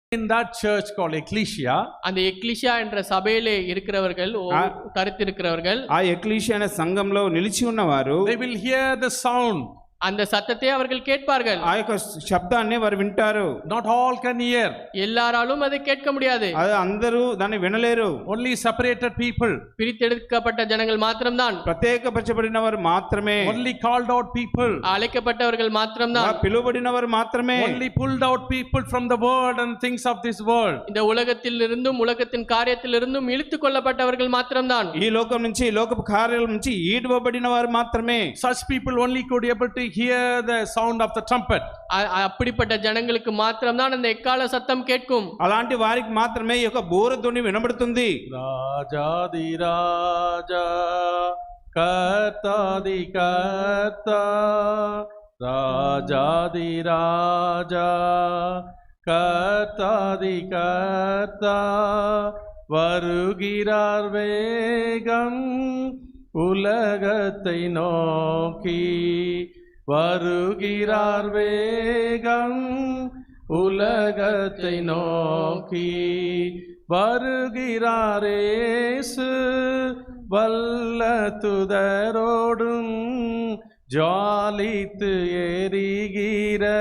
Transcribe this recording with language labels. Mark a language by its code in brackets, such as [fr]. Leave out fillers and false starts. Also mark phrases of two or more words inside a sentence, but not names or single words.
[en] in that church called ecclesia, [ta] அந்த எக்லிஷியா என்ற சபையிலே இருக்கிறவர்கள் தரித்திருக்கிறவர்கள் [te] ఆ ఎక్లీషియా అనే సంఘంలో నిలిచి ఉన్నవారు [en] they will hear the sound. [ta] அந்த சத்தத்தை அவர்கள் கேட்பார்கள். [te] ఆ యొక్క శబ్దాన్ని వారు వింటారు. [en] Not all can hear. [ta] எல்லாராலும் அதை கேட்க முடியாது. [te] అది అందరూ దాన్ని వినలేరు. [en] Only separated people. [ta] பிரித்தெடுக்கப்பட்ட ஜனங்கள் மாத்திரம்தான். [te] ప్రత్యేకపరచబడిన వారు మాత్రమే. [en] Only called out people. [ta] அழைக்கப்பட்டவர்கள் மாத்திரம்தான். [te] పిలువబడిన వారు మాత్రమే. [en] Only pulled out people from the world and things of this world. [ta] இந்த உலகத்திலிருந்தும் உலகத்தின் காரியத்திலிருந்தும் இழுத்துக் கொள்ளப்பட்டவர்கள் மாத்திரம்தான். [te] ఈ లోకం నుంచి లోకపు కార్యాల నుంచి ఈడ్వబడిన వారు మాత్రమే. [en] Such people only could able to hear the sound of the trumpet. [ta] அப்படிப்பட்ட ஜனங்களுக்கு மாத்திரம்தான் அந்த எக்கால சத்தம் கேட்கும். [te] అలాంటి వారికి మాత్రమే ఈ యొక్క బూరధ్వని వినబడుతుంది. రాజాది రాజా కర్తాది కర్తా రాజాది [ta] రాజా கர்த்தாதி கர்த்தா வருகிறார் வேகம் உலகத்தை நோக்கி வருகிறார் வேகம் உலகத்தை நோக்கி வருகிறார் இயேசு வல்ல துதரோடும் ஜாலித்து எரிகிற